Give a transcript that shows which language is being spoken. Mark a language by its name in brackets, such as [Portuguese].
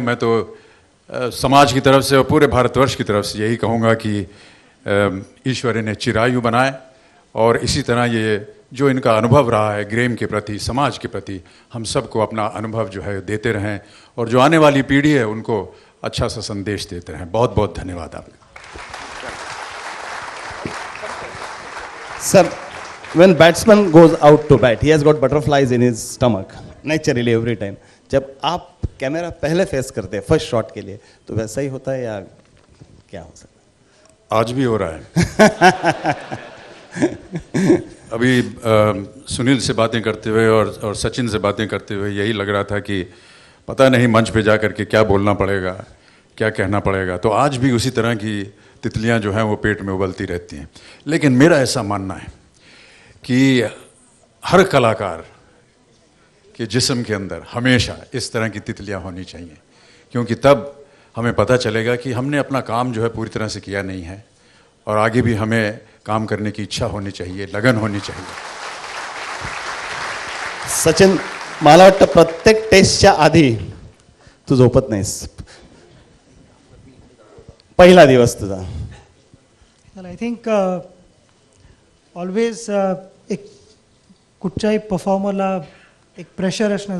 [Hindi] मैं तो समाज की तरफ से और पूरे भारतवर्ष की तरफ से यही कहूँगा कि ईश्वर इन्हें चिरायु बनाए और इसी तरह ये जो इनका अनुभव रहा है गेम के प्रति, समाज के प्रति, हम सबको अपना अनुभव जो है देते रहें और जो आने वाली पीढ़ी है उनको अच्छा सा संदेश देते रहें. बहुत बहुत धन्यवाद आपका. [English] Sir, when batsman goes out to bat, he has got butterflies in his stomach naturally every time. [Hindi] जब आप कैमरा पहले फेस करते हैं फर्स्ट शॉट के लिए, तो वैसा ही होता है या क्या हो सकता है? आज भी हो रहा है। अभी सुनील से बातें करते हुए और सचिन से बातें करते हुए यही लग रहा था कि पता नहीं मंच पे जा करके क्या बोलना पड़ेगा, क्या कहना पड़ेगा। तो आज भी उसी तरह की तितलियां जो हैं वो पेट में उबलती रहती हैं। लेकिन मेरा ऐसा मानना है कि हर कलाकार के जिस्म के अंदर हमेशा इस तरह की तितलियां होनी चाहिए, क्योंकि तब हमें पता चलेगा कि हमने अपना काम जो है पूरी तरह से किया नहीं है और आगे भी हमें काम करने की इच्छा होनी चाहिए, लगन होनी चाहिए। [Marathi] सचिन, मला वाटतं प्रत्येक टेस्टच्या आधी तू झोपत नाहीस. पहिला दिवस तुझा. [English] Well, I think always [Marathi] एक कुठच्याही परफॉर्मरला एक प्रेशर असणं.